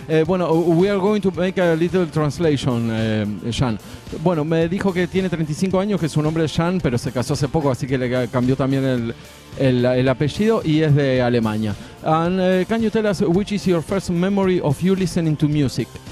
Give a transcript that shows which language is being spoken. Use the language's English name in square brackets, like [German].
[English] Bueno, we are going to make a little translation, Jan. [Spanish] Bueno, me dijo que tiene 35 años, que su nombre es Jan, pero se casó hace poco, así que le cambió también el apellido y es de Alemania. [English] And can you tell us which is your first memory of you listening to music?